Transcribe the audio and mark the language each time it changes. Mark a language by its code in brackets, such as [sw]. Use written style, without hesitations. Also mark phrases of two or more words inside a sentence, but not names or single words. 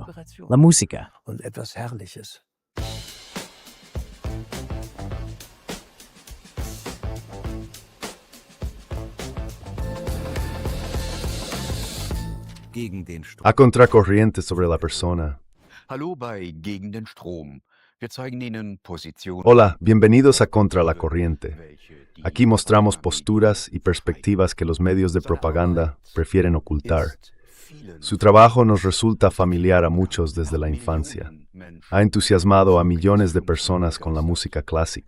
[es] La música. A contracorriente sobre la persona. [de] Hallo bei Gegen den Strom. Wir zeigen Ihnen Positionen. [es] Hola, bienvenidos a Contra la Corriente. Aquí mostramos posturas y perspectivas que los medios de propaganda prefieren ocultar. Su trabajo nos resulta familiar a muchos desde la infancia. Ha entusiasmado a millones de personas con la música clásica.